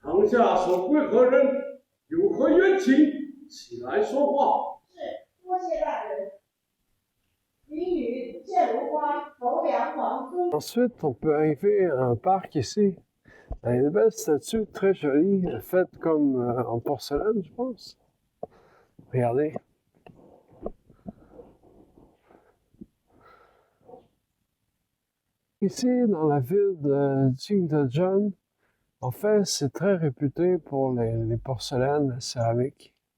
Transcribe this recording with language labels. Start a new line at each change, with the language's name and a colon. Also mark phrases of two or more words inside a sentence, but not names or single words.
Chinese: 家所归何人？有何冤情？起来说话。是，多谢大人。渔女谢如花，头梁王孙。
French: Ensuite, on peut arriver à un parc ici. Il y a une belle statue très jolie, faite comme en porcelaine, je pense. Regardez. Ici, dans la ville de Qingdezhen, en fait, c'est très réputé pour les porcelaines, la céramique.